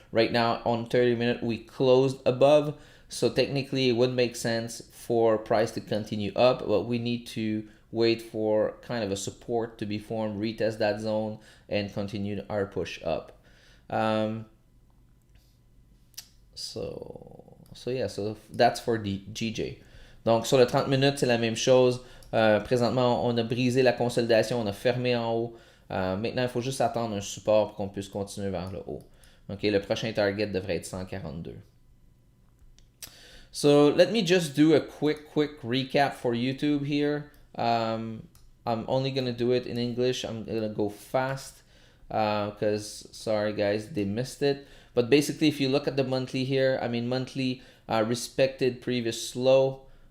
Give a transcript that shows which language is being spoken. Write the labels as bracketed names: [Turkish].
[English] Right now on 30 minute, we closed above. So technically it would make sense for price to continue up, but we need to wait for kind of a support to be formed, retest that zone, and continue our push up. So yeah, so that's for the GJ. [French] Donc sur le 30 minutes, c'est la même chose. Présentement, on a brisé la consolidation, on a fermé en haut. Maintenant, il faut juste attendre un support pour qu'on puisse continuer vers le haut. Ok, le prochain target devrait être 142. [English] So let me just do a quick recap for YouTube here. I'm only gonna do it in English. I'm gonna go fast because sorry guys, they missed it. But basically, if you look at the monthly here, I mean monthly respected previous low.